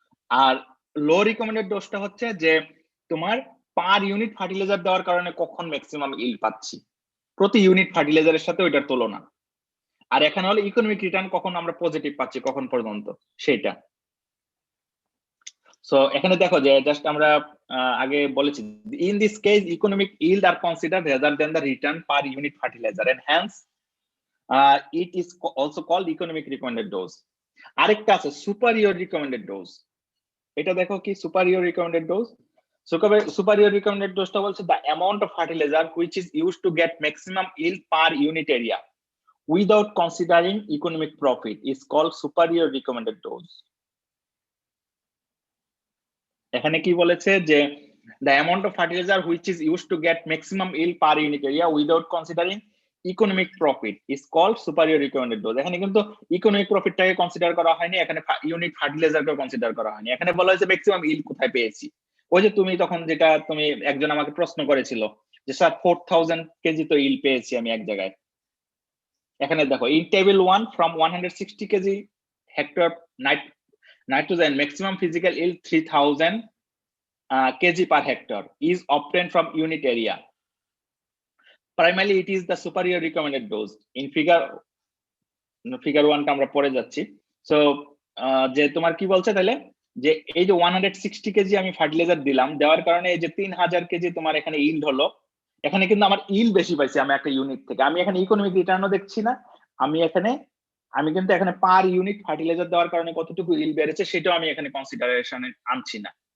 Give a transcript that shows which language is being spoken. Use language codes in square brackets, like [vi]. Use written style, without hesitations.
[bn] আর লো recommended ডোজটা হচ্ছে যে তোমার পার ইউনিট ফার্টিলাইজার দেওয়ার কারণে কখন ম্যাক্সিমাম ইল্ড পাচ্ছি, প্রতি ইউনিট ফার্টিলাইজারের সাথে ওইটার তুলনা। আর এখানে হলো ইকোনমিক রিটার্ন কখন আমরা পজিটিভ পাচ্ছি কখন পর্যন্ত সেটা। সো এখানে দেখো যে জাস্ট আমরা আগে বলেছি, [en] In this case economic yield আর consider rather than the return per unit fertilizer, and hence It is also called economic recommended dose. [bn] আরেকটা আছে [en] superior recommended dose. [bn] এটা দেখো কি superior recommended dose. [en] Superior recommended dose [bn] টা বলছে [en] the amount of fertilizer which is used to get maximum yield per unit area without considering economic profit is called superior recommended dose. [bn] এখানে কি বলেছে যে [en] the amount of fertilizer which is used to get maximum yield per unit area without considering economic profit is called superior recommended dose. [bn] এখানে কিন্তু economic প্রফিটটাকে consider করা হয়নি, এখানে unit ফার্টিলাইজারকে consider করা হয়নি। এখানে বলা হয়েছে ম্যাক্সিমাম yield কোথায় পেয়েছি। ওই যে তুমি তখন যেটা তুমি একজন আমাকে প্রশ্ন করেছিল যে স্যার 4000 কেজি তো yield পেয়েছি আমি এক জায়গায়। এখানে দেখো [en] in table 1 from 160 kg hectare nitrogen maximum physical yield 3000 kg per hectare is obtained from unit area. Primarily it is the superior recommended dose. [bn] In figure 1 টা আমরা পরে যাচ্ছি। সো যে তোমার কি বলছে তাহলে যে এই যে 160 কেজি আমি ফার্টিলাইজার দিলাম, দেওয়ার কারণে এই যে 3000 কেজি তোমার এখানে yield হলো। এখানে কিন্তু আমার yield বেশি পাইছি আমি একটা ইউনিট থেকে। আমি এখানে ইকোনমিক রিটার্নও দেখছি না, আমি কিন্তু এখানে পার ইউনিট ফার্টিলাইজার দেওয়ার কারণে কতটুকু yield বেড়েছে সেটাও আমি এখানে কনসিডারেশনে আনছি না।